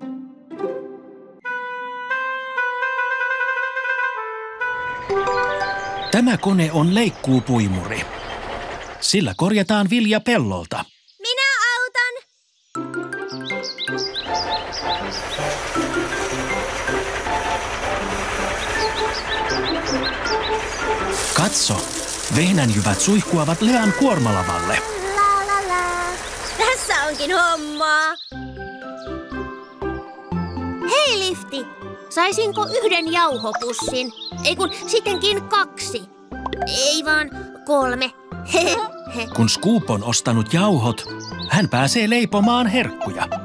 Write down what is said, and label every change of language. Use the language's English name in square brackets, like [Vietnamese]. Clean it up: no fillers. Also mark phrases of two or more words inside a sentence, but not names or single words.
[Finnish] Tämä kone on leikkuupuimuri. Sillä korjataan vilja pellolta. Minä autan. Katso, vehnänjyvät suihkuavat Lean kuormalavalle. La la la. Tässä onkin hommaa. Hei Lifti, saisinko 1 jauhopussin? Ei kun sittenkin 2. Ei vaan 3. Kun Scoop on ostanut jauhot, hän pääsee leipomaan herkkuja.